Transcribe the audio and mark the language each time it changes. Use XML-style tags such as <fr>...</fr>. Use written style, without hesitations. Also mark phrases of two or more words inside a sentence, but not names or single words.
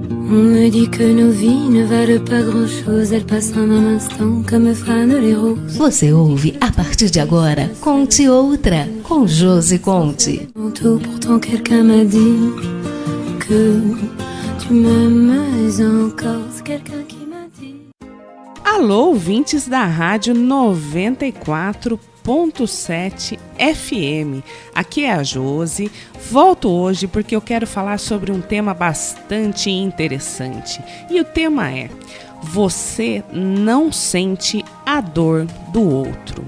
<fr>On me dit que nos vies ne valent pas grand-chose, elles passent en un instant comme fanent les roses.</fr> <pt>Você ouve, a partir de agora, Conte Outra, com Josi Conte.</pt> <fr>Pourtant quelqu'un m'a dit que tu m'aimes encore, c'est quelqu'un qui m'a dit.</fr> <pt>Alô, ouvintes da Rádio 94.7 FM. Aqui é a Josi. Volto hoje porque eu quero falar sobre um tema bastante interessante. E o tema é: você não sente a dor do outro.</pt>